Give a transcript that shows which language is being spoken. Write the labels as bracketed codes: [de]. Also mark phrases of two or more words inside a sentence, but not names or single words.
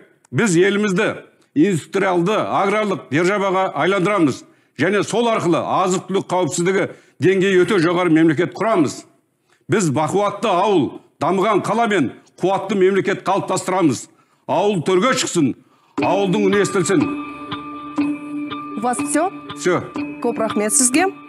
[kk] Біз елімізді индустриалды аграрлық державаға айландырамыз және сол арқылы азық-түлік қауіпсіздігі деңгейі өте жоғары мемлекет құрамыз. Біз бақуатты ауыл, дамыған қала мен қуатты мемлекет қалыптастырамыз. Ауыл төрге шықсын, ауылдың үні естілсін. [ru] У вас все? Все. [kk] Көп рахмет сізге.